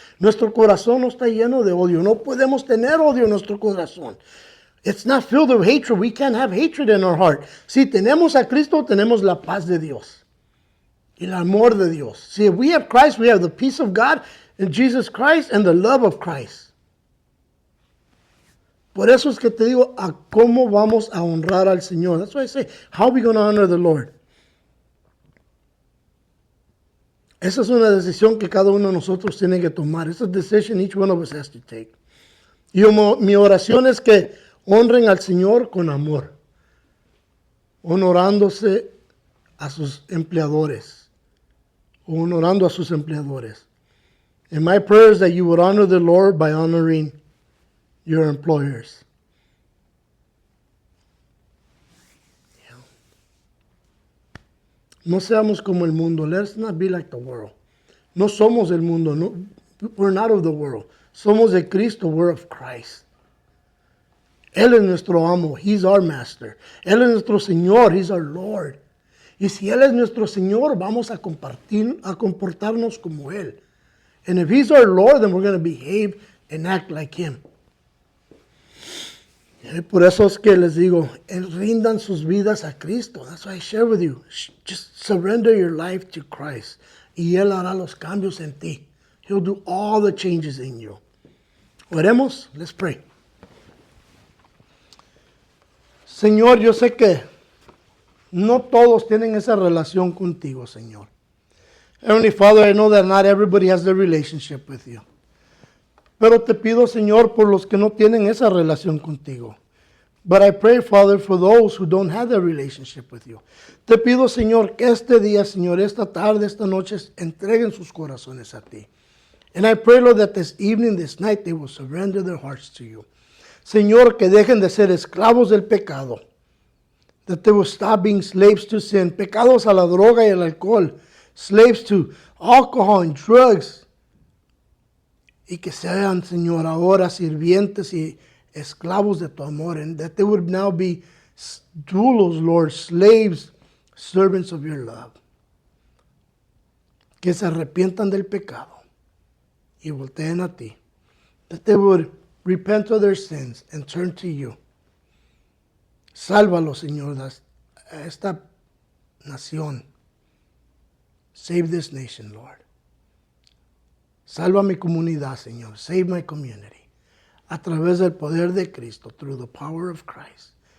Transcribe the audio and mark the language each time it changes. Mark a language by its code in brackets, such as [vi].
[es] Nuestro corazón no está lleno de odio. No podemos tener odio en nuestro corazón. [en] It's not filled with hatred. We can't have hatred in our heart. [es] Si tenemos a Cristo, tenemos la paz de Dios y el amor de Dios. [en] See, if we have Christ, we have the peace of God in Jesus Christ and the love of Christ. [es] Por eso es que te digo, a cómo vamos a honrar al Señor. [en] That's why I say, how are we going to honor the Lord? [es] Esa es una decisión que cada uno de nosotros tiene que tomar. [en] It's a decision each one of us has to take. [es] Y mi oración es que honren al Señor con amor, honorándose a sus empleadores, honorando a sus empleadores. [en] And my prayer is that you would honor the Lord by honoring your employers. [es] No seamos como el mundo. [en] Let's not be like the world. [es] No somos el mundo. [en] No, we're not of the world. [es] Somos de Cristo. [en] We're of Christ. [es] Él es nuestro amo. [en] He's our master. [es] Él es nuestro Señor. [en] He's our Lord. [es] Y si Él es nuestro Señor, vamos a comportarnos como Él. [en] And if He's our Lord, then we're going to behave and act like Him. [es] Por eso es que les digo, rindan sus vidas a Cristo. [en] That's why I share with you. Just surrender your life to Christ. [es] Y Él hará los cambios en ti. [en] He'll do all the changes in you. [es] Oremos. [en] Let's pray. [es] Señor, yo sé que no todos tienen esa relación contigo, Señor. [en] Heavenly Father, I know that not everybody has the relationship with you. [es] Pero te pido, Señor, por los que no tienen esa relación contigo. [en] But I pray, Father, for those who don't have that relationship with you. [es] Te pido, Señor, que este día, Señor, esta tarde, esta noche, entreguen sus corazones a ti. [en] And I pray, Lord, that this evening, this night, they will surrender their hearts to you. [es] Señor, que dejen de ser esclavos del pecado. [en] That they will stop being slaves to sin. [es] Pecados a la droga y al alcohol. [en] Slaves to alcohol and drugs. [es] Y que sean, Señor, ahora sirvientes y esclavos de tu amor. [en] And that they would now be doulos, Lord, slaves, servants of your love. [es] Que se arrepientan del pecado y volteen a ti. [en] That they would repent of their sins and turn to you. [es] Sálvalo, Señor, a esta nación. [en] Save this nation, Lord. [es] Salva mi comunidad, Señor. [en] Save my community. [es] A través del poder de Cristo, [en] through the power of Christ.